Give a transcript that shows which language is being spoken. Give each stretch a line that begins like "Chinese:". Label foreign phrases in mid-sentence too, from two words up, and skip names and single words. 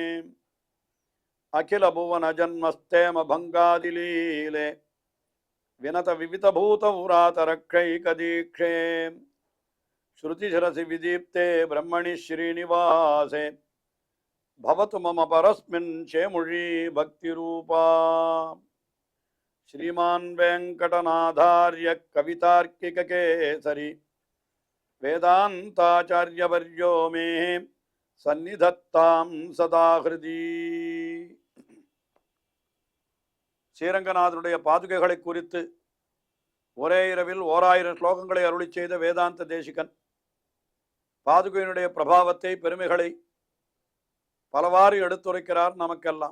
Sanskrit: अखिल भुवन जन्मस्थेम भङ्गादिलीले विनत विविध भूत व्रातरक्षै कदीक्षे श्रुतिशिरसि विदीप्ते ब्रह्मणि श्रीनिवासे भवतु मम परस्मिन् शेमुषी भक्तिरूपा श्रीमान वेंकटनाथार्य कवितार्किक केसरी वेदांताचार्यवर्यो मे सन्निधत्तां सदा हृदि
Tamil: ஸ்ரீரங்கநாதனுடைய பாதுகைகளை குறித்து ஒரே இரவில் 1000 ஸ்லோகங்களை அருளி செய்த வேதாந்த தேசிகன் பாதுகையினுடைய பிரபாவத்தை பெருமைகளை பலவாறு எடுத்துரைக்கிறார் நமக்கெல்லாம்.